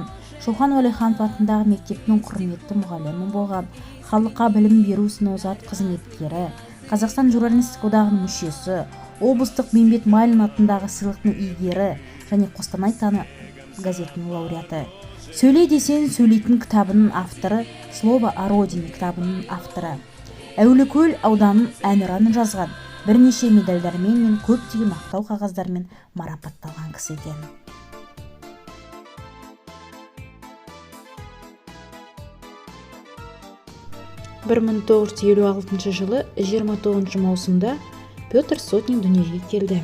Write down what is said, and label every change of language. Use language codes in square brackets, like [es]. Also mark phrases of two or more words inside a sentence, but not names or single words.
[kk] Шоқан Уәлиханов атындағы мектептің құрметті мұғалімі болған. Халыққа білім беру ісінің озат қызметкері, Қазақстан журналистік одағының мүшесі, облыстық Бейімбет Майлин атындағы сыйлықтың иегері және Қостанай таңы газетінің лауреаты. Сөйле десең сөйлейтін кітабының авторы, Слово о родине кітабының авторы. Әулиекөл ауданының әнұранын жазған, бірнеше медальдармен мен көптеген мақтау қағаздармен марапатталған кісі екен. Бір 1956 жылы 29 маусымда Петр Сотник дүниеге келді.